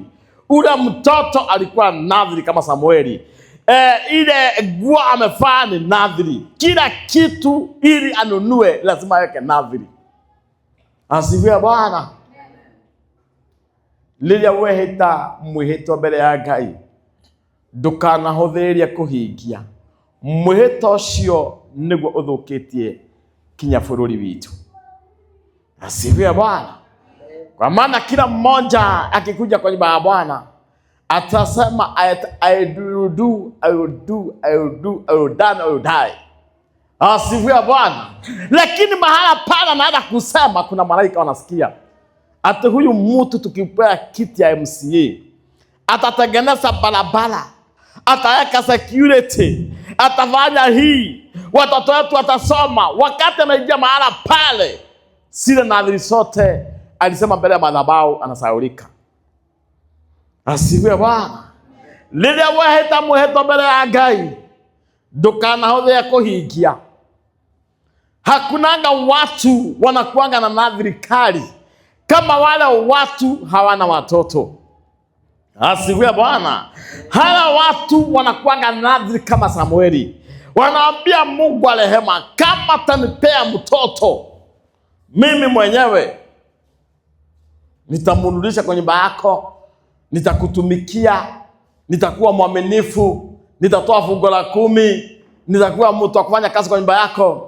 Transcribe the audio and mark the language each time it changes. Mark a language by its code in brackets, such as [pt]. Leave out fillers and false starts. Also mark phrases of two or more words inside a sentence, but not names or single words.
[sw] Ule mtoto alikuwa nadhiri kama Samueli. Ile nguo amevaa ni nadhiri. Kila kitu ili anunue lazima aweke nadhiri. Asifiwe Bwana. [ki] Lilia weheta muheto mbele ya Ngai ndukanahutheria kuhingia. Muheto ucio niguo uthukitie kinya bururi witu. [sw] Asifiwe Bwana. Kwa maana kila mmoja akikuja kwa nyumba ya Bwana atasema [en] I will die. [sw] Asifiwe Bwana. Lakini mahala pala naenda kusema kuna malaika wanasikia. Ati huyu mtu tukipea kiti ya MCA atatengeneza barabara, ataweka security, atafanya hii, watoto wetu watasoma. Wakati anaingia mahala pale, sile nadhiri sote alisema mbele ya madhabahu anasahaulika. Asifiwe Bwana. [ki] Lile waheta muheto mbele ya Ngai ndukanahutheria kuhingia. [sw] Hakunanga watu wanakuanga na nadhiri kali kama wale watu hawana watoto. Asifiwe Bwana. Hala watu wanakuanga nadhiri kama Samueli. Wanaambia Mungu wa rehema, kama atanipea mtoto, mimi mwenyewe nitamrudisha kwenye nyumba yako, nitakutumikia, nitakuwa mwaminifu, nitatoa fungu la 10, nitakuwa mtu wa kufanya kazi kwa nyumba yako.